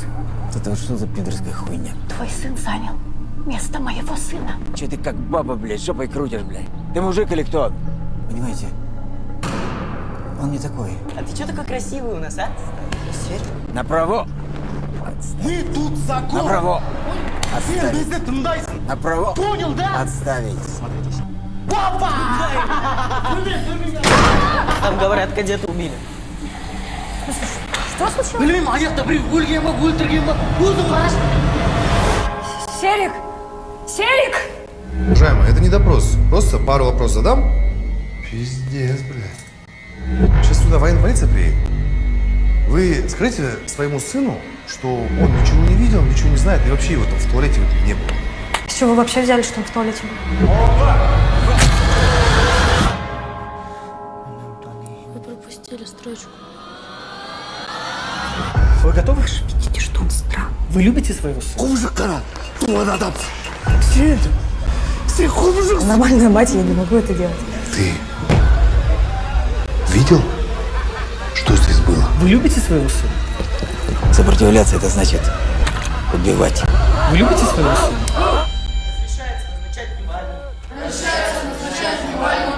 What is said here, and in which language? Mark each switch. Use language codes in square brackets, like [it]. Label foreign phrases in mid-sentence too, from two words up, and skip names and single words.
[ru] Это вот что за пидорская хуйня? Твой сын занял место моего сына. Че ты как баба, блядь, жопой крутишь, блядь? Ты мужик или кто? Понимаете, он не такой. А ты что такой красивый у нас, а? Направо! Мы тут закон! Направо! [kk] Сен, [ru] Отставить! [kk] бізді тыңдайсың! [ru] Направо! Понял, да? Отставить! Опа! Там говорят, кадета убили. Что случилось? [kk] Білмеймін, аяқта біреу өлген ба, өлтірген ба, өзі қараш! [ru] Серик! Серик! Уважаемый, это не допрос. Просто пару вопросов задам. Пиздец, блядь. Сейчас сюда военная полиция приедет. Вы скажите своему сыну, что он ничего не видел, ничего не знает, и вообще его там в туалете не было. С чего вы вообще взяли, что он в туалете был? Вы пропустили строчку. Вы готовы? Видите, что он странный. Вы любите своего сына? [kk] Құмжыққара! Туған адам! Сен, сен құмжық! [ru] Нормальная мать, я не могу это делать. Ты видел, что здесь было? Вы любите своего сына? Сопротивляться это значит убивать. Вы любите своего сына? Разрешается назначать внимание.